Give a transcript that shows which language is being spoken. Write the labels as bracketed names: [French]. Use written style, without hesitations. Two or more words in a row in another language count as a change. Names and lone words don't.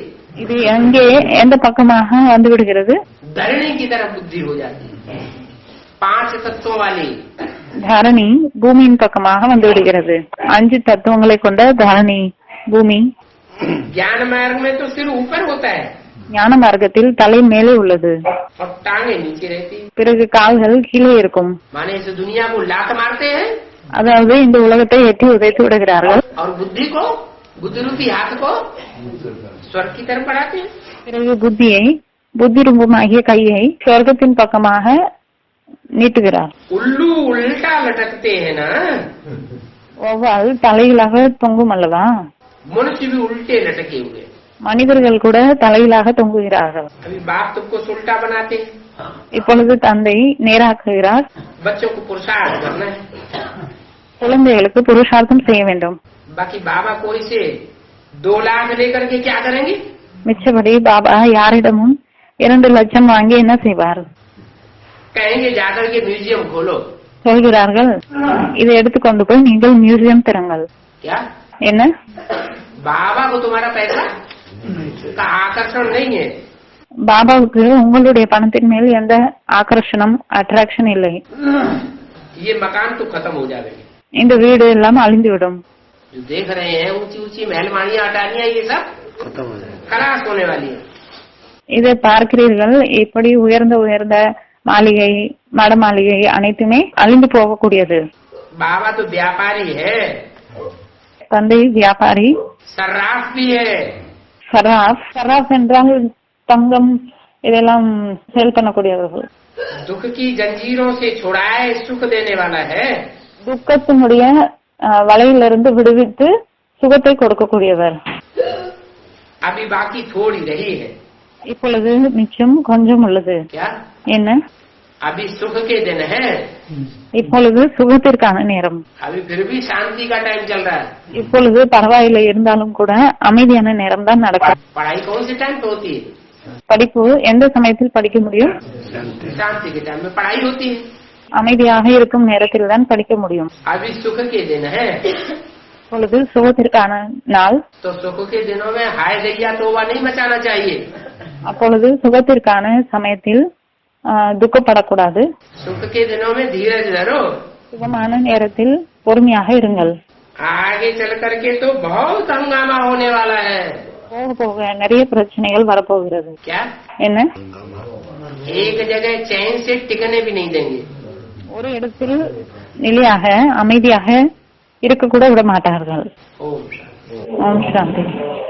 [Tamil] இது எங்கே எந்த பக்கமாக வந்து விடுகிறது? [Hindi] धरणी की तरफ बुद्धि हो जाती है. 5 तत्वों वाली. [Tamil] தரணி பூமியின் பக்கமாக வந்து விடுகிறது. 5 தத்துவங்களை கொண்ட தரணி பூமி. [Hindi] ज्ञान मार्ग में तो सिर ऊपर होता है [Tamil] ஞான மார்க்கத்தில் தலை மேலே உள்ளது. [Hindi] और टांगे नीचे रहती है. [Tamil] பிறகு கால்கள் கீழே இருக்கும். [Hindi] माने इस दुनिया को लात मारते हैं [Tamil] அதாவது இந்த உலகத்தை எட்டி உதைத்து விடுகிறார்கள். [Hindi] और बुद्धि को, बुद्धि रूपी हाथ को स्वर्ग की तरफ बढ़ाते हैं. [Tamil] பிறகு புத்தியை புத்தி ரூபமாகிய கையை சொர்க்கத்தின் பக்கமாக நீட்டுகிறார். [Hindi] उल्लू उल्टा लटकते हैं ना. [Tamil] ஒவ்வாறு தலைகளாக தொங்கும் அல்லவா? [Hindi] मनुष्य भी उल्टे लटके हुए. [Tamil] மனிதர்கள் கூட தலைகளாக தொங்குகிறார்கள். [Hindi] अभी बाप तुमको उल्टा बनाते हैं. [Tamil] இப்பொழுது தந்தை நேராக்குகிறார். [Hindi] बच्चों को पुरुषार्थ करना है. [Tamil] குழந்தைகளுக்கு புருஷார்த்தம் செய்ய வேண்டும். [Hindi] बाकी बाबा कोई से 2 लाख लेकर के क्या करेंगे? [Tamil] மிச்சபடி பாபா யாரிடமும் 2 லட்சம் வாங்கி என்ன செய்வார்? [Hindi] कहेंगे जाकर के म्यूजियम खोलो. [Tamil] சொல்கிறார்கள், இதை எடுத்துக்கொண்டு போய் நீங்கள் மியூசியம் திறங்கள். [Hindi] क्या [Tamil] என்ன? [Hindi] बाबा को तुम्हारा पैसा का आकर्षण नहीं है. [Tamil] பாபாவுக்கு உங்களுடைய பணத்தின் மேல் எந்த ஆகர்ஷணம் அட்ராக்ஷன் இல்லை. [Hindi] ये मकान तो खत्म हो जाएंगे. [Tamil] இந்த வீடு எல்லாம் அழிந்துவிடும். [Hindi] जो देख रहे हैं ऊंची ऊंची महलमानियां अटानियां ये सब खत्म हो जाएगा. खलास होने वाली है. [Tamil] இதை பார்க்கிறீர்கள், இப்படி உயர்ந்த உயர்ந்த மாளிகை மட மாளிகை அனைத்துமே அழிந்து போகக்கூடியது. [Hindi] बाबा तो व्यापारी है, [Tamil] தந்தை வியாபாரி. [Hindi] सर्राफ भी है. [Tamil] சராஃப் சராஃப் என்றால் தங்கம் இதெல்லாம் சேல் பண்ணக்கூடியவர்கள். [Hindi] दुख की जंजीरों से छुड़ाए सुख देने वाला है. [Tamil] துக்கத்தினுடைய வலையிலிருந்து விடுவித்து சுகத்தை கொடுக்கக்கூடியவர். [Hindi] अभी बाकी थोड़ी रही है. [Tamil] இப்பொழுது மிச்சம் கொஞ்சம் உள்ளது. [Hindi] क्या [Tamil] என்ன? [Hindi] अभी सुख के दिन है. [Tamil] இப்பொழுது சுகத்திற்கான நேரம். [Hindi] अभी फिर भी शांति का टाइम चल रहा है. [Tamil] இப்பொழுது பரவாயில்லை, இருந்தாலும் கூட அமைதியான நேரம் தான் நடக்கும். [Hindi] पढ़ाई कौन से टाइम पे होती है? [Tamil] படிப்பு எந்த சமயத்தில் படிக்க முடியும்? [Hindi] शांति के टाइम में पढ़ाई होती है. [Tamil] அமைதியாக இருக்கும் நேரத்தில் தான் படிக்க முடியும். [Hindi] अभी सुख के दिन है. [Tamil] இப்பொழுது சுகத்திற்கான நாள். [Hindi] तो सुख के दिनों में हाय दैया तोबा नहीं मचाना चाहिए. [Tamil] அப்பொழுது சுகத்திற்கான சமயத்தில் துக்கப்படக்கூடாது. [Hindi] सुख के दिनों में धीरज धरो. [Tamil] சுகமான நேரத்தில் பொறுமையாக இருங்கள். [Hindi] आगे चल करके तो बहुत हंगामा होने वाला है. [Tamil] போக போக நிறைய பிரச்சனைகள் வரப்போகிறது. [Hindi] क्या [Tamil] என்ன? [Hindi] एक जगह चैन से टिकने भी नहीं देंगे. [Tamil] ஒரு இடத்தில் நிலையாக அமைதியாக இருக்க கூட விட மாட்டார்கள். [Hindi] ओम ओम शांति.